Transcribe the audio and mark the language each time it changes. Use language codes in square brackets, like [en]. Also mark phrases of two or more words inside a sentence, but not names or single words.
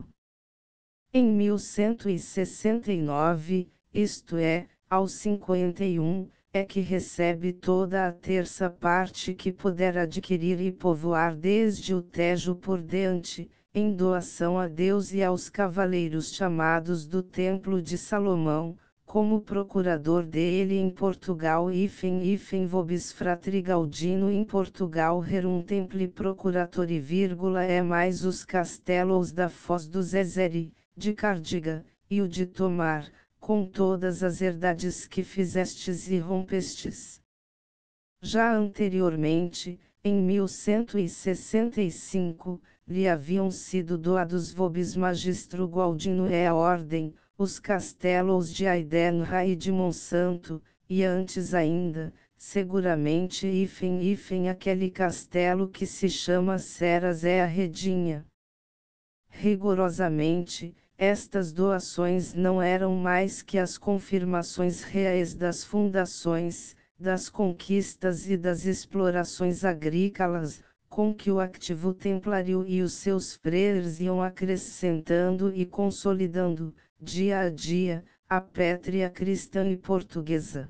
[pt] Em 1169, isto é, aos 51, é que recebe toda a terça parte que puder adquirir e povoar desde o Tejo por diante, em doação a Deus e aos cavaleiros chamados do Templo de Salomão, como procurador dele em Portugal hífen [la] vobis fratri [pt] Gaudino em Portugal [la] rerum templi procuratori [pt] é mais os castelos da Foz do Zezere, de Cardiga, e o de Tomar, com todas as herdades que fizestes e rompestes. Já anteriormente, em 1165, lhe haviam sido doados [la] vobis magistro [pt] Gualdino e a ordem, os castelos de Aidenra e de Monsanto, e antes ainda, seguramente hífen aquele castelo que se chama Ceras é a Redinha. Rigorosamente, estas doações não eram mais que as confirmações reais das fundações, das conquistas e das explorações agrícolas, com que o ativo templário e os seus freires iam acrescentando e consolidando, dia a dia, a pátria cristã e portuguesa.